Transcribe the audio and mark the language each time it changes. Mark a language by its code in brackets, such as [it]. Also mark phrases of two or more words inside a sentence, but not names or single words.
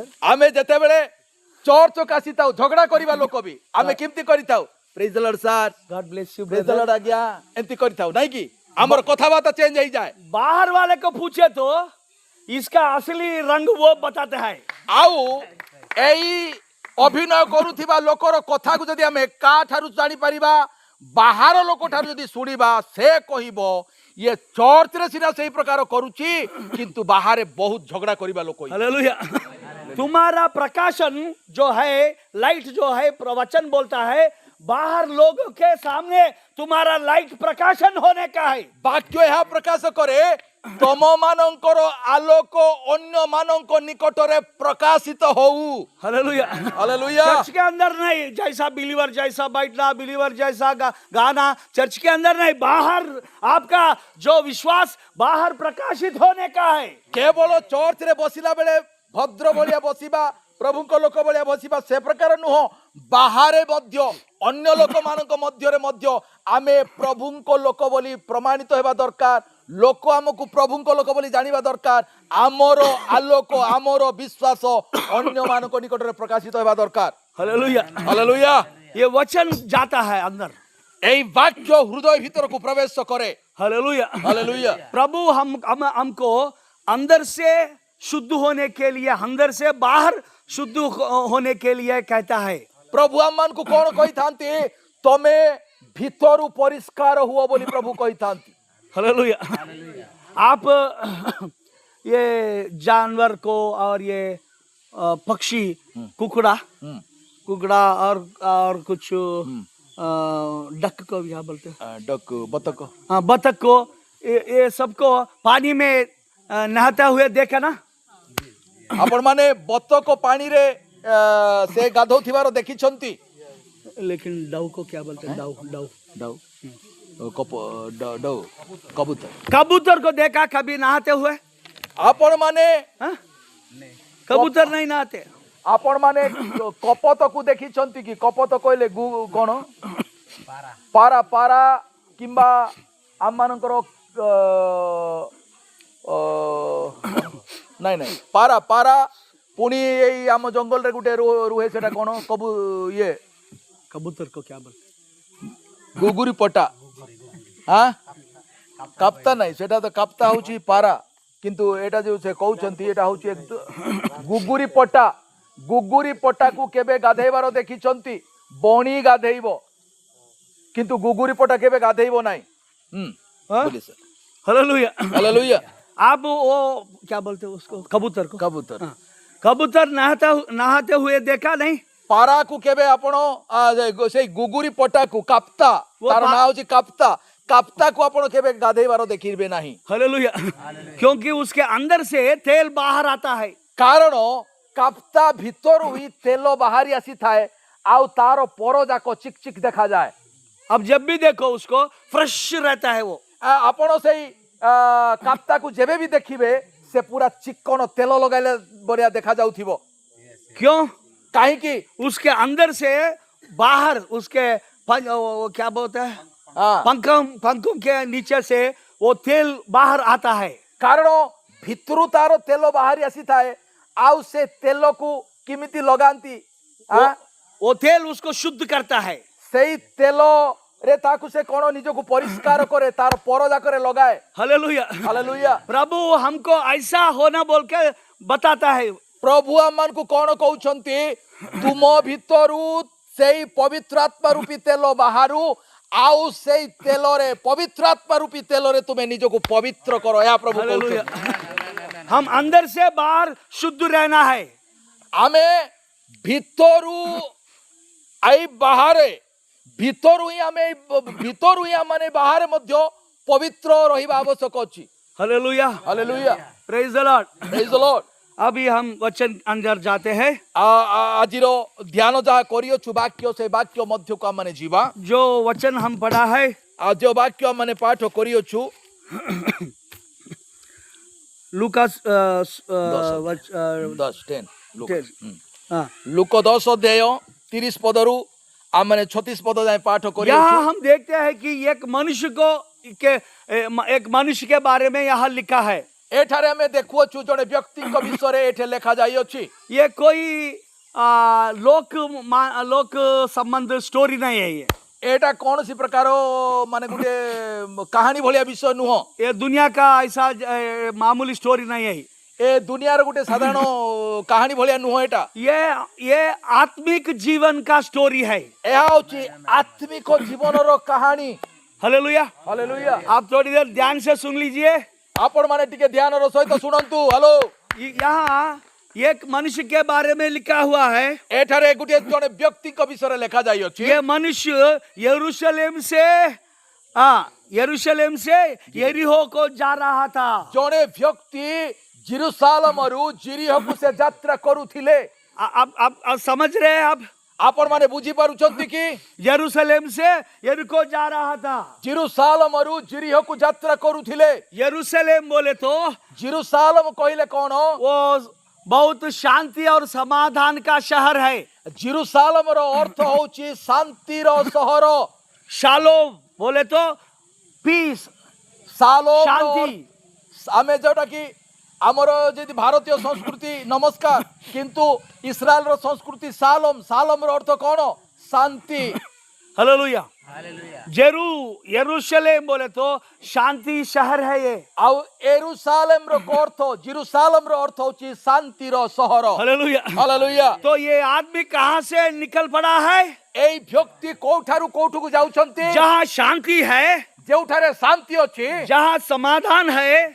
[or] ଆମେ ଯେତେବେଳେ ଚର୍ଚ୍ଚକୁ ଆସିଥାଉ ଝଗଡ଼ା କରିବା ଲୋକ ବି ଆମେ କେମିତି କରିଥାଉ? [en] praise the Lord sir, God bless you praise the ब्रदर। [or] ଲର୍ଡ ଆଜ୍ଞା, ଏମିତି କରିଥାଉ ନାଇଁ କି? ଆମର କଥାବାର୍ତ୍ତା ଚେଞ୍ଜ ହେଇଯାଏ। [hi] बाहर वाले को पूछे तो इसका असली रंग वो बताते हैं। [or] ଆଉ ଏଇ ଅଭିନୟ କରୁଥିବା ଲୋକର କଥାକୁ ଯଦି ଆମେ କାଠାରୁ ଜାଣିପାରିବା, ବାହାର ଲୋକଠାରୁ ଯଦି ଶୁଣିବା, ସେ କହିବ ଇଏ ଚର୍ଚ୍ଚରେ ସିନା ସେଇ ପ୍ରକାର କରୁଛି କିନ୍ତୁ ବାହାରେ ବହୁତ ଝଗଡ଼ା କରିବା ଲୋକ। [hi] हालेलुया। तुम्हारा प्रकाशन जो है, लाइट जो है, प्रवचन बोलता है बाहर लोगों के सामने तुम्हारा लाइट प्रकाशन होने का है। [or] ବାକ୍ୟ ଏହା ପ୍ରକାଶ କରେ ତମ ମାନଙ୍କର ଆଲୋକ ଅନ୍ୟ ମାନଙ୍କ ନିକଟରେ ପ୍ରକାଶିତ ହଉ। [hi] हालेलुया। [or] ହାଲେଲୁୟା। [hi] चर्च के अंदर नहीं, जैसा बिलीवर जैसा बैठना, बिलीवर जैसा गाना, चर्च के अंदर नहीं, बाहर आपका जो विश्वास बाहर प्रकाशित होने का है। [or] କେବଳ ଚର୍ଚ୍ଚରେ ବସିଲା ବେଳେ ଭଦ୍ର ଭଳିଆ ବସିବା, ପ୍ରଭୁଙ୍କ ଲୋକ ଭଳିଆ ବସିବା ସେ ପ୍ରକାର ନୁହଁ। ବାହାରେ ମଧ୍ୟ ଅନ୍ୟ ଲୋକମାନଙ୍କ ମଧ୍ୟରେ ମଧ୍ୟ ଆମେ ପ୍ରଭୁଙ୍କ ଲୋକ ବୋଲି ପ୍ରମାଣିତ ହେବା ଦରକାର। ଲୋକ ଆମକୁ ପ୍ରଭୁଙ୍କ ଲୋକ ବୋଲି ଜାଣିବା ଦରକାର। ଆମର ଆଲୋକ, ଆମର ବିଶ୍ୱାସ ଅନ୍ୟମାନଙ୍କ ନିକଟରେ ପ୍ରକାଶିତ ହେବା ଦରକାର। [hi] हालेलुया। [or] ହାଲେଲୁୟା। ये वचन जाता है अंदर। ଏଇ ବାକ୍ୟ ହୃଦୟ ଭିତରକୁ ପ୍ରବେଶ କରେ। [hi] हालेलुया। [or] ହାଲେଲୁୟା। [hi] प्रभु हमको अंदर से शुद्ध होने के लिए, अंदर से बाहर शुद्ध होने के लिए कहता है। [or] ପ୍ରଭୁ ଆମମାନଙ୍କୁ କଣ କହିଥାନ୍ତି? ତମେ ଭିତରୁ ପରିଷ୍କାର ହୁଅ ବୋଲି ପ୍ରଭୁ କହିଥାନ୍ତି। [hi] हालेलुया। आप ये जानवर को और ये पक्षी, कुकड़ा और कुछ डक को क्या बोलते हैं, [or] ଡକ ବତକ [hi] हाँ बतख को, ये सबको पानी में नहाता हुए देखा ना। [or] ଆପଣ ମାନେ ବତକ ପାଣିରେ ସେ ଗାଧଉଥିବାର ଦେଖିଛନ୍ତି। [hi] लेकिन डव को क्या बोलते हैं, [en] dove dove [or] ଡଉ ଡଉ କବୁତର [hi] कबूतर को देखा कभी नहाते हुए? [or] ଆପଣ ମାନେ [hi] हाँ? कबूतर नहीं नहाते। [or] ଆପଣ ମାନେ କପତକୁ ଦେଖିଛନ୍ତି କି? କପତ କହିଲେ କଣ? ପାରା ପାରା କିମ୍ବା ଆମମାନଙ୍କର ନାଇଁ ନାଇଁ ପାରା ପାରା ପୁଣି ଏଇ ଆମ ଜଙ୍ଗଲରେ ଗୋଟେ ରୁହେ ସେଟା କଣ ଇଏ कबूतर को क्या बोलते हैं? ଗୁଗୁରି ପଟା ହଁ କାପ୍ତା ନାଇଁ, ସେଟା ତ କାପ୍ତା ହଉଛି ପାରା, କିନ୍ତୁ ଏଇଟା ଯୋଉ ସେ କହୁଛନ୍ତି ଏଇଟା ହଉଛି ଗୁଗୁରି ପଟା। ଗୁଗୁରି ପଟାକୁ କେବେ ଗାଧେଇବାର ଦେଖିଛନ୍ତି? ବଣି ଗାଧେଇବ, କିନ୍ତୁ ଗୁଗୁରି ପଟା କେବେ ଗାଧେଇବ ନାହିଁ। [hi] हाँ? बोलिए सर। हालेलुया। हालेलुया। आप वो क्या बोलते हैं उसको, कबूतर को? कबूतर हाँ। कबूतर नहाते हुए देखा नहीं? [or] ପାରାକୁ କେବେ ଆପଣ ସେଇ ଗୁଗୁରି ପଟାକୁ କାପ୍ତା, ତାର ନାଁ ହଉଛି କାପ୍ତା, କାପ୍ତାକୁ ଆପଣ କେବେ ଗାଧେଇବାର ଦେଖିବେ ନାହିଁ। [hi] हालेलुया। क्योंकि उसके अंदर से तेल बाहर आता है। [or] କାରଣ କାପ୍ତା ଭିତରୁ ହିଁ ତେଲ ବାହାରି ଆସିଥାଏ, ଆଉ ତାର ପର ଯାକ ଚିକ୍ ଚିକ୍ ଦେଖାଯାଏ। [hi] अब जब भी देखो उसको फ्रेश रहता है वो। [or] ଆପଣ ସେଇ କାପ୍ତାକୁ ଯେବେ ବି ଦେଖିବେ ସେ ପୁରା ଚିକଣ ତେଲ ଲଗାଇଲେ ବଢିଆ ଦେଖାଯାଉଥିବ। [hi] क्यों? [or] କାହିଁକି? [hi] उसके अंदर से बाहर उसके वो क्या बोलते हैं, [or] ହଁ, [hi] पंखों के नीचे से वो तेल बाहर आता है। [or] କାରଣ ଭିତରୁ ତାର ତେଲ ବାହାରି ଆସିଥାଏ, ଆଉ ସେ ତେଲକୁ କେମିତି ଲଗାନ୍ତି? [hi] वो तेल उसको शुद्ध करता है। [or] ସେଇ ତେଲରେ ତାକୁ ସେ କଣ ନିଜକୁ ପରିଷ୍କାର କରେ, ତାର ପର ଯାକରେ ଲଗାଏ। [hi] हालेलुया। [or] ହାଲେଲୁୟା। [hi] प्रभु हमको ऐसा होना बोल के बताता है। [or] ପ୍ରଭୁ ଆମମାନଙ୍କୁ କଣ କହୁଛନ୍ତି? ତୁମ ଭିତରୁ ସେଇ ପବିତ୍ର ଆତ୍ମା ରୂପୀ ତେଲ ବାହାରୁ, ଆଉ ସେଇ ତେଲରେ ପବିତ୍ର ଆତ୍ମା ରୂପୀ ତେଲରେ ତୁମେ ନିଜକୁ ପବିତ୍ର କର। ଏହା ପ୍ରଭୁ [hi] हालेलुया। [or] କହୁଛନ୍ତି। [hi] हम अंदर से बाहर शुद्ध रहना है। [or] ଆମେ ଭିତରୁ ଆଇ ବାହାରେ, ଭିତରୁ ହିଁ ଆମେ ବାହାରେ ମଧ୍ୟ ପବିତ୍ର ରହିବା ଆବଶ୍ୟକ ଅଛି। [hi] हालेलुया। [or] ହାଲେଲୁୟା। [en] praise the Lord. praise the Lord. [hi] अभी हम वचन अंदर जाते हैं। [or] ଆଜିର ଧ୍ୟାନ ଯାହା କରିଅଛୁ ବାକ୍ୟ, ସେ ବାକ୍ୟ ମଧ୍ୟକୁ ଆମମାନେ ଯିବା। [hi] जो वचन हम पढ़ा है [or] ଆଉ ଯେଉଁ ବାକ୍ୟ ଆମମାନେ ପାଠ କରିଅଛୁ [hi] लूकास 10 हाँ। [or] ଲୁକ 10 ଅଧ୍ୟାୟ 30 ପଦରୁ ଆମମାନେ 36 ପଦ ଯାଏ ପାଠ [hi] यहाँ [or] କରିଅଛୁ। [hi] हम देखते हैं कि एक मनुष्य के बारे में यहाँ लिखा है। [or] ଏଠାରେ ଆମେ ଦେଖୁଅଛୁ ଜଣେ ବ୍ୟକ୍ତିଙ୍କ ବିଷୟରେ ଏଠି ଲେଖା ଯାଇଅଛି। [hi] ये कोई लोक संबंध स्टोरी नहीं है। [or] ଏଇଟା କୌଣସି ପ୍ରକାର ମାନେ ଗୋଟେ କାହାଣୀ ଭଳିଆ ବିଷୟ ନୁହଁ। [hi] ये दुनिया का ऐसा मामूली स्टोरी नहीं है। [or] ଏ ଦୁନିଆର ଗୋଟେ ସାଧାରଣ କାହାଣୀ ଭଳିଆ ନୁହଁ। ଏଟା [hi] ये आत्मिक जीवन का स्टोरी है। [or] ଏହା ହଉଛି ଆତ୍ମିକ ଜୀବନର କାହାଣୀ। [hi] हालेलुया। [or] ହାଲେଲୁୟା। [hi] आप थोड़ी देर ध्यान से सुन लीजिए। [or] ଆପଣ ମାନେ ଟିକେ ଧ୍ୟାନର ସହିତ ଶୁଣନ୍ତୁ। ହ୍ୟାଲୋ। [hi] यहाँ एक मनुष्य के बारे में लिखा हुआ है। [or] ଏଠାରେ ଗୋଟିଏ ଜଣେ ବ୍ୟକ୍ତିଙ୍କ ବିଷୟରେ ଲେଖା ଯାଇଅଛି। [hi] ये मनुष्य यरूशलेम से यरीहो को जा रहा था। [or] ଜଣେ ବ୍ୟକ୍ତି ଜିରୁସାଲମରୁ ଜିରିହକୁ ସେ ଯାତ୍ରା କରୁଥିଲେ। [hi] अब समझ रहे हैं? अब [or] ଆପଣ ମାନେ ବୁଝିପାରୁଛନ୍ତି କି? [hi] यरूशलेम से यरीहो जा रहा था। [or] ଜିରୁସାଲମରୁ ଜିରିହକୁ ଯାତ୍ରା କରୁଥିଲେ। [hi] यरूशलेम बोले तो [or] ଜିରୁସାଲମ କହିଲେ କଣ? [hi] वो बहुत शांति और समाधान का शहर है। [or] ଜିରୁସାଲମର ଅର୍ଥ ହଉଛି ଶାନ୍ତିର ସହର। [hi] शालोम बोले तो पीस, [or] ସାଲୋମ [hi] शांति। [or] ଆମେ ଯୋଉଟା କି ଆମର ଯଦି ଭାରତୀୟ ସଂସ୍କୃତି ନମସ୍କାର, କିନ୍ତୁ ଇସ୍ରାଏଲର ସଂସ୍କୃତି ସାଲୋମ। ସାଲୋମର ଅର୍ଥ କଣ? ଶାନ୍ତି। [hi] हालेलुया। यरूशलेम बोले तो शांति शहर है ये। [or] ଆଉ ଏରୁସାଲେମର ଅର୍ଥ, ଜିରୁସାଲମର ଅର୍ଥ ହଉଛି ଶାନ୍ତିର ସହର। [hi] हालेलुया। [or] ହାଲେଲୁୟା। [hi] तो ये आदमी कहाँ से निकल पड़ा है? [or] ଏଇ ବ୍ୟକ୍ତି କୋଉଠାରୁ କୋଉଠୁକୁ ଯାଉଛନ୍ତି? [hi] जहाँ शांति है, [or] ଯେଉଁଠାରେ ଶାନ୍ତି ଅଛି, [hi] जहाँ समाधान है,